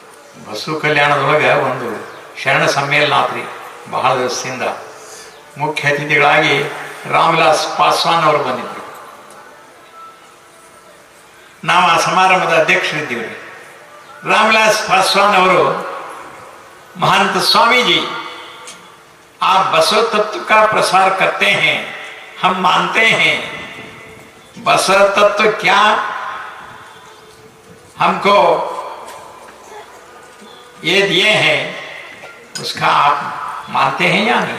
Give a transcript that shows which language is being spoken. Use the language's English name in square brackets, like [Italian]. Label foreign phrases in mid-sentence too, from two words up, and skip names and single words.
[Kannada] ಬಸವ ಕಲ್ಯಾಣದೊಳಗೆ ಒಂದು ಶರಣ ಸಮ್ಮೇಳನ ಆತ್ರಿ ಬಹಳ ದಿವಸದಿಂದ. ಮುಖ್ಯ ಅತಿಥಿಗಳಾಗಿ ರಾಮವಿಲಾಸ್ ಪಾಸ್ವಾನ್ ಅವರು ಬಂದಿದ್ದರು. ನಾವು ಆ ಸಮಾರಂಭದ ಅಧ್ಯಕ್ಷರಿದ್ದೀವಿ. [Hindi] रामविलास पासवान ಅವರು महंत स्वामी जी आप बसव तत्व का प्रसार करते हैं, हम मानते हैं बसव तत्व क्या हमको ये दिए हैं उसका आप मानते हैं या नहीं?